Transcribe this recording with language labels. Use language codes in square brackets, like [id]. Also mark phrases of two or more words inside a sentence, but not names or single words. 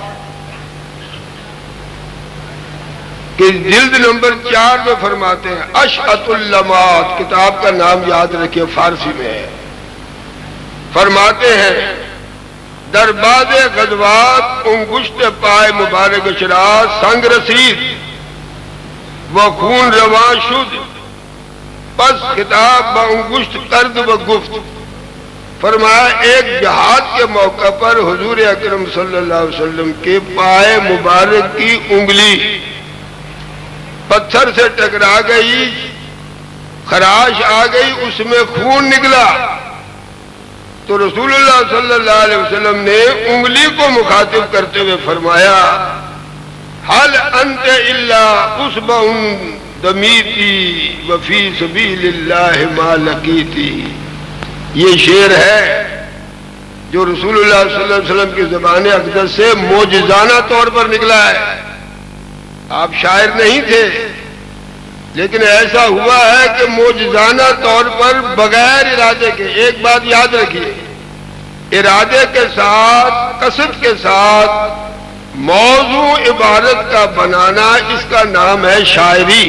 [ur] کہ جلد نمبر 4 میں فرماتے ہیں، اشعت اللمات، کتاب کا نام یاد رکھیں فارسی میں ہے، فرماتے ہیں [fa] درباد غزوات انگشت پائے مبارک شراز سنگ رسید وہ خون رواں شد پس خطاب با انگشت کرد و گفت۔ [ur] فرمایا ایک جہاد کے موقع پر حضور اکرم [ar] صلی اللہ علیہ وسلم [ur] کے پائے مبارک کی انگلی پتھر سے ٹکرا گئی، خراش آ گئی، اس میں خون نکلا، تو رسول اللہ [ar] صلی اللہ علیہ وسلم [ur] نے انگلی کو مخاطب کرتے ہوئے فرمایا [ar] حل انت الا اصبع دمیتی وفی سبیل اللہ ما لقیتی۔ [ur] یہ شعر ہے جو رسول اللہ [ar] صلی اللہ علیہ وسلم [ur] کی زبان اقدس سے معجزانہ طور پر نکلا ہے۔ آپ شاعر نہیں تھے، لیکن ایسا ہوا ہے کہ معجزانہ طور پر بغیر ارادے کے، ایک بات یاد رکھیے، ارادے کے ساتھ، قصد کے ساتھ موضوع عبارت کا بنانا، اس کا نام ہے شاعری۔